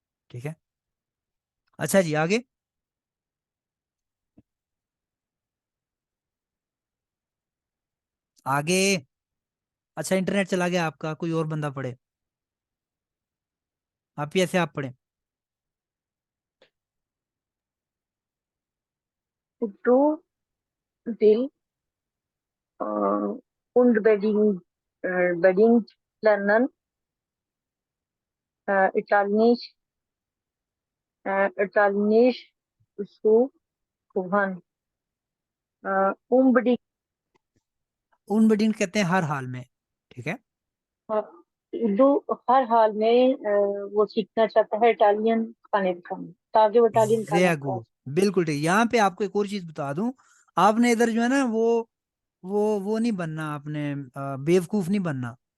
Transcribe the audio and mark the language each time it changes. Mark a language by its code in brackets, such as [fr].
[hi] ठीक है, अच्छा जी, आगे। आगे। अच्छा इंटरनेट चला गया आपका, कोई और बंदा पढ़े, आप ही ऐसे आप पढ़े। [de] Du will unbedingt, bedingt lernen, Italienisch, Italienisch zu können. Unbedingt, [hi] उन कहते हैं हर हाल में, ठीक है। दो हर हाल में वो सीखना चाहता है इटालियन खाने पकाने, ताकि वो इटालियन खाना [en] very [hi] पका गुड, बिल्कुल ठीक। यहाँ पे आपको एक और चीज बता दूं, आपने इधर जो है ना वो नहीं बनना आपने, बेवकूफ नहीं बनना।